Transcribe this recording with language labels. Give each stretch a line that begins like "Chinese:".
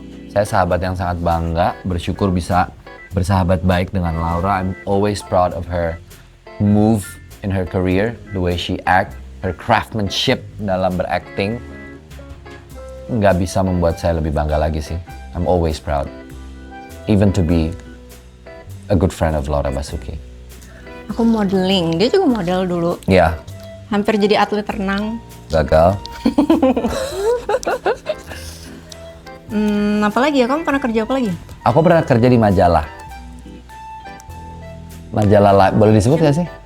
Indonesian: Saya sahabat yang sangat bangga, bersyukur bisa bersahabat baik dengan Laura.
English: I'm always proud of her move in her career, the way she act, her craftsmanship
Indonesian: dalam berakting. Nggak bisa membuat saya lebih bangga lagi sih.
English: I'm always proud, even to be a good friend of Laura Basuki.
Indonesian: Aku modeling, dia juga model dulu. Ya, Hampir jadi atlet renang. gagal. Apalagi ya, kamu pernah kerja apa lagi? Aku pernah kerja di majalah. Boleh disebut nggak sih?